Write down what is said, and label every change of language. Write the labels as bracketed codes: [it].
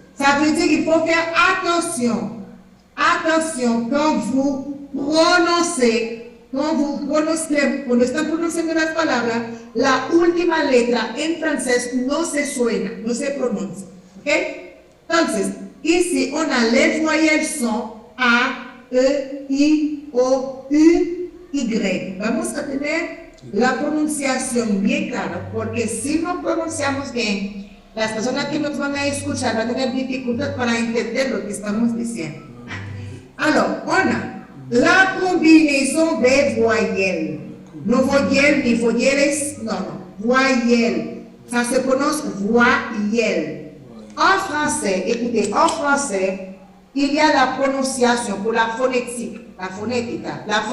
[fr] Ça veut dire qu'il faut faire attention. Attention quand vous prononcez, [es] cuando están pronunciando las palabras, la última letra en francés no se suena, no se pronuncia. ¿Ok? [fr] Entonces, ici on a les voyelles son A, E, I, O, U, Y. [es] Vamos a tener la pronunciación bien clara, porque si no pronunciamos bien, las personas que nos van a escuchar van a tener dificultad para entender lo que estamos diciendo. [fr] Alors, on a la combinaison des voyelles. No voyelles ni voyelles, non, voyelles. Ça se prononce voyelle. En français, écoutez, en français, il y a la prononciation pour la phonétique, la fonética.